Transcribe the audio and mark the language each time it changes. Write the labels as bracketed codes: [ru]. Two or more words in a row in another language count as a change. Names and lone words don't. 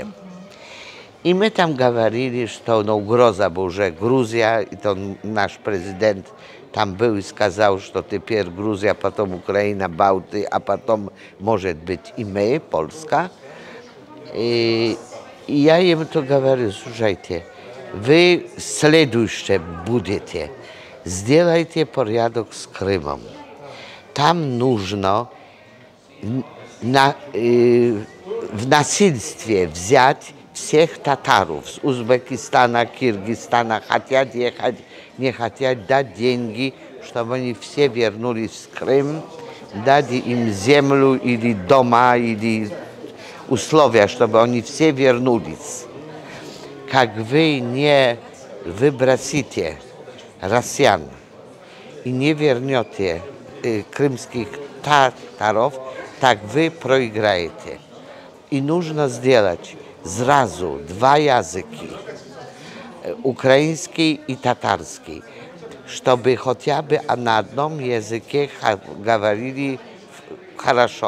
[pl] I my tam mówili, że to ugroza, bo że Gruzja i to nasz prezydent tam był i сказал, że to teraz Gruzja, potem Ukraina, Bałty, a potem może być i my, Polska. I ja im to mówię, słuchajcie, wy следующие będziecie, [ru] сделайте порядок [pl] z Krymem. Tam нужно w nasilstwie wziąć всех Tatarów z Uzbekistana, Kirgistana, хотят jechać, nie хотят, dać деньги, żeby oni wszyscy wrócili z Krym, dać im ziemię, [ru] или дома, или условия, [pl] żeby oni wszyscy wrócili. Jak wy nie wybrasicie Rosjan [ru] и не вернете крымских татаров, так вы проиграете. И нужно сделать сразу два языка, украинский и татарский, чтобы хотя бы на одном языке говорили хорошо.